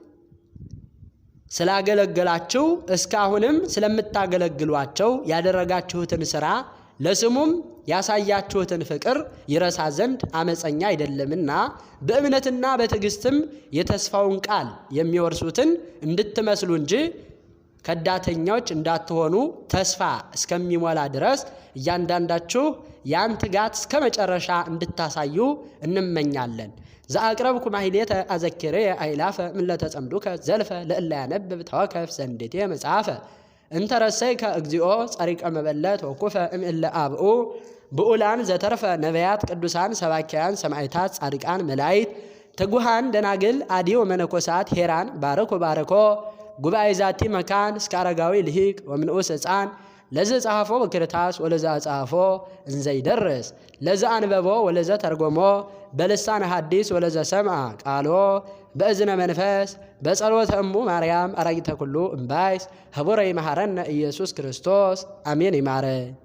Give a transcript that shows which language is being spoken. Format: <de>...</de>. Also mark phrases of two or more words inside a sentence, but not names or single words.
<am>ስላገለገላችሁ እስካሁንም ስለምታገለግሏቸው ያደረጋችሁትን ሥራ ለስሙም ያሳያችሁትን ፍቅር ይረሳ ዘንድ አመፀኛ አይደለምና በእምነትና በትዕግስትም የተስፋውን ቃል የሚወርሱትን እንድትመስሉ እንጂ ከዳተኞች እንዳትሆኑ ተስፋ እስከሚሞላ ድረስ እያንዳንዳችሁ ያን ትጋት እስከ መጨረሻ እንድታሳዩ እንመኛለን።</am> <gez>ዘአቅረብኩ ማሕሌተ አዘኪሬ አእላፈ እምለተ ጸምዱከ ዘልፈ ለእለ ያነብብ ተወከፍ ዘንዴቴ መጽሐፈ እንተረሰይከ እግዚኦ ጸሪቀ መበለት ወኩፈ እምእለ አብኡ ብኡላን ዘተርፈ ነቢያት ቅዱሳን ሰባኪያን ሰማዕታት ጻድቃን መላእክት ትጉሃን ደናግል አዲዮ መነኮሳት ሄራን ባርኮ ባርኮ ጉባኤ ዛቲ መካን እስከ አረጋዊ ልሂቅ ወምንዑስ ሕፃን ለዘ ጻሐፎ በክርታስ ወለዘ አጻሐፎ እንዘይደርስ ለዘ አንበቦ ወለዘ ተርጎሞ በልሳነ ሐዲስ ወለዘ ሰምዐ ቃሎ በእዝነ መንፈስ በጸሎተ እሙ ማርያም አራጊተ ኩሉ እምባይስ ህቡረ ይመሐረነ ኢየሱስ ክርስቶስ አሜን። ይማረ</gez>